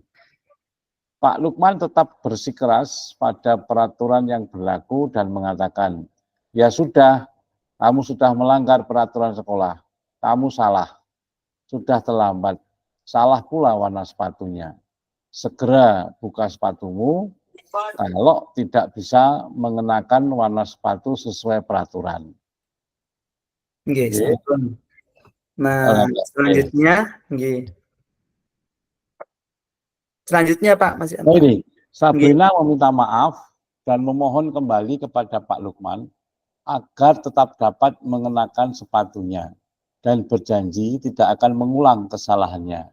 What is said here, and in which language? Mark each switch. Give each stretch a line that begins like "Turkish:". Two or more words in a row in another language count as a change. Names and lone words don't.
Indonesian: Pak Lukman tetap bersikeras pada peraturan yang berlaku dan mengatakan, ya sudah, kamu sudah melanggar peraturan sekolah, kamu salah, sudah terlambat, salah pula warna sepatunya. Segera buka sepatumu, kalau tidak bisa mengenakan warna sepatu sesuai peraturan. Nggih, Nggih. sampun. Nah, selanjutnya, nggih. Selanjutnya, Pak, masih Nah apa? ini, Sabrina meminta maaf dan memohon kembali kepada Pak Lukman agar tetap dapat mengenakan sepatunya dan berjanji tidak akan mengulang kesalahannya.